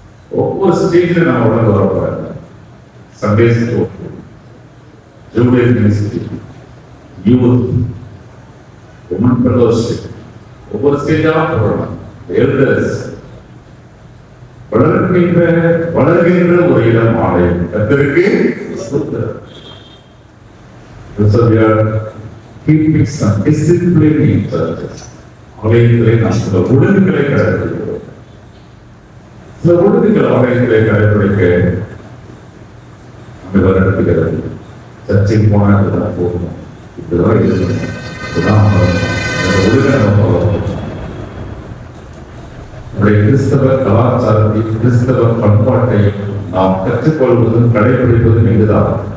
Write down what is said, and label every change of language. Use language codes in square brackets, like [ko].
[ta] ஒவ்வொரு ஸ்டேஜ்ல நம்ம உடனே வரப்போறாங்க. Sunday school, junior ministry, youth, woman fellowship, ஒவ்வொரு ஸ்டேஜா போறோம். எல்டர்ஸ், வளர்கின்ற ஒரு இடம் ஆலயம். கர்த்தருக்கு ஸ்தோத்திரம். [en] So we are keeping some discipline in churches. [ta] ஆலயத்திலே நாம் சில ஒழுங்குகளை கடைபிடிக்கிறோம். சில ஒழுங்குகள் ஆலயத்திலே கடைபிடிக்க நம்ம நடத்துகிறது. சர்ச்சைக்கு போனால் இதுதான் போகணும், இதுதான் இருக்கணும், இதுதான் ஒழுங்கை நம்ம நம்முடைய கிறிஸ்தவ கலாச்சாரத்தையும் கிறிஸ்தவ பண்பாட்டையும் நாம் கற்றுக்கொள்வதும் கடைபிடிப்பதும் இதுதான்.